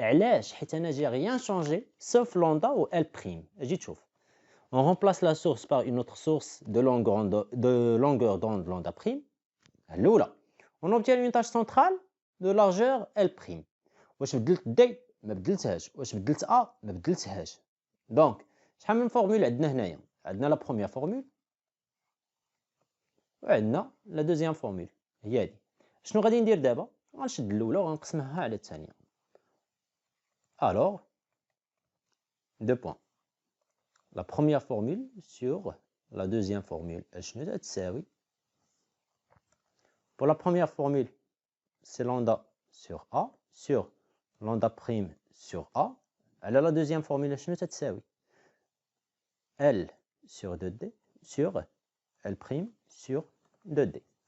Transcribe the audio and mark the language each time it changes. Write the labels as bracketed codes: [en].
[ar] علاش؟ حيت انا [fr] j'ai rien changé sauf lambda ou L prime. [ar] اجي تشوف. [fr] On remplace la source par une autre source de longueur d'onde lambda prime. [ar] الأولى. [fr] On obtient une tâche centrale de largeur L prime. [ar] واش بدلت D ما بدلتهاش، واش بدلت A ما بدلتهاش. دونك شحال من فورمول عندنا هنايا؟ عندنا لا بروميير فورمول وعندنا لا دوزيام فورمول هي هادي. شنو غادي ندير دابا؟ غنشد الاولى وغنقسمها على الثانيه. [fr] Alors 2 points. La première formule sur la deuxième formule [ar] شنو تساوي؟ [fr] Pour la première formule, c'est lambda sur A sur lambda prime sur A. Elle a la deuxième formule [ar] شنو تساوي؟ [fr] L sur 2D sur L prime sur 2D.